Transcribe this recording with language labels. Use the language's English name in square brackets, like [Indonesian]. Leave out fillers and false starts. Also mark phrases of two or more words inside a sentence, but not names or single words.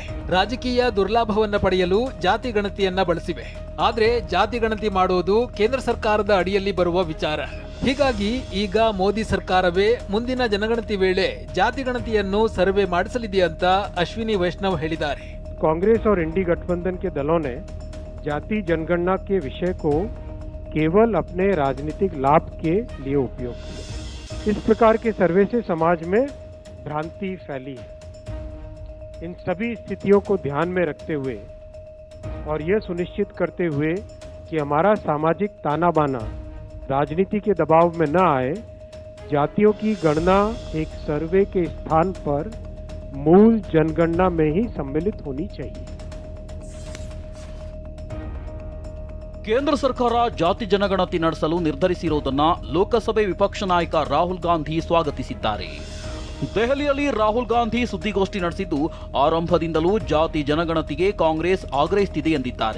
[Kannada] ರಾಜಕೀಯ ದುರ್ಲಾಭವನ್ನ ಪಡೆಯಲು ಜಾತಿ ಗಣತಿಯನ್ನ ಬಳಸಿವೆ. ಆದ್ರೆ ಜಾತಿ ಗಣತಿ ಮಾಡೋದು ಕೇಂದ್ರ ಸರ್ಕಾರದ ಅಡಿಯಲ್ಲಿ ಬರುವ ವಿಚಾರ. ಹೀಗಾಗಿ ಈಗ ಮೋದಿ ಸರ್ಕಾರವೇ ಮುಂದಿನ ಜನಗಣತಿ ವೇಳೆ ಜಾತಿ ಗಣತಿಯನ್ನು ಸರ್ವೆ ಮಾಡಿಸಲಿದೆ ಅಂತ ಅಶ್ವಿನಿ ವೈಷ್ಣವ್ ಹೇಳಿದ್ದಾರೆ. [Hindi] कांग्रेस और इंडी गठबंधन के दलों ने जाति जनगणना के विषय को केवल अपने राजनीतिक लाभ के लिए उपयोग किया. इस प्रकार के सर्वे से समाज में भ्रांति फैली है. इन सभी स्थितियों को ध्यान में रखते हुए और यह सुनिश्चित करते हुए कि हमारा सामाजिक ताना बाना राजनीति के दबाव में न आए, जातियों की गणना एक सर्वे के स्थान पर मूल जनगणना में ही सम्मिलित होनी चाहिए. [Kannada] ಕೇಂದ್ರ ಸರ್ಕಾರ ಜಾತಿ ಜನಗಣತಿ ನಡೆಸಲು ನಿರ್ಧರಿಸಿರುವುದನ್ನ ಲೋಕಸಭೆ ವಿಪಕ್ಷ ನಾಯಕ ರಾಹುಲ್ ಗಾಂಧಿ ಸ್ವಾಗತಿಸಿದ್ದಾರೆ. ದೆಹಲಿಯಲ್ಲಿ ರಾಹುಲ್ ಗಾಂಧಿ ಸುದ್ದಿಗೋಷ್ಠಿ ನಡೆಸಿದ್ದು, ಆರಂಭದಿಂದಲೂ ಜಾತಿ ಜನಗಣತಿಗೆ ಕಾಂಗ್ರೆಸ್ ಆಗ್ರಹಿಸುತ್ತಿದೆ ಎಂದಿದ್ದಾರೆ.